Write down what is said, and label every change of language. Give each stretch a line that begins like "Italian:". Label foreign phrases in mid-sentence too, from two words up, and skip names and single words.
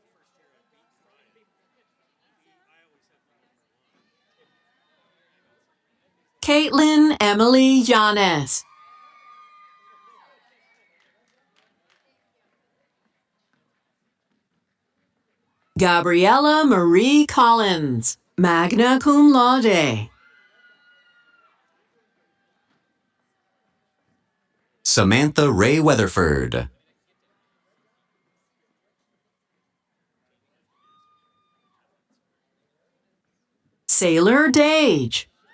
English: Caitlin Emily Yanes. Gabriella Marie Collins,
Latin: magna cum laude.
English: Samantha Ray Weatherford. Sailor Dage.